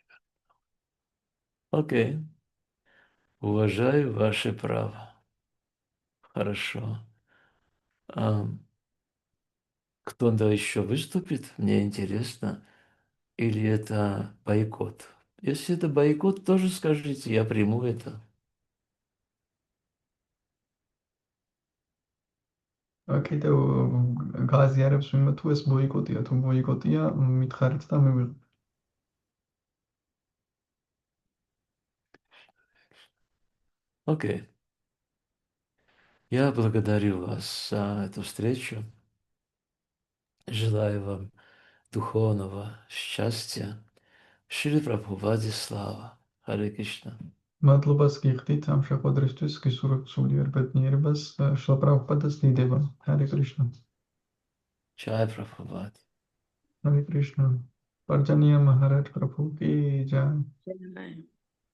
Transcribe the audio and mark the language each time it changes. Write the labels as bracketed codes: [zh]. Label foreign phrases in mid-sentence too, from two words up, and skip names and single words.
[ru] Окей. Уважаю ваше право. Хорошо. А кто-то еще выступит? Мне интересно. Или это бойкот? Если это бойкот, тоже скажите, я приму это. [ka] კიდევ გააზიარებს ვინმე თუ ეს ბოიკოტია, თუ ბოიკოტია, მითხარით და მივიღეთ. [ru] Окей. Я благодарю вас за эту встречу. Желаю вам духовного счастья. Шри Прабхупаде слава. Харе Кришна. [ka] მადლობას გიხდით ამ შეხვედრისთვის, გისურვებთ სულიერ ბედნიერებას, შლა პრაბჰუპადას დიდება. ჰარე კრიშნა. [hi] Чай Прабхупад. Hare Krishna. पूजनीय महाराज प्रभु की जय. Jai.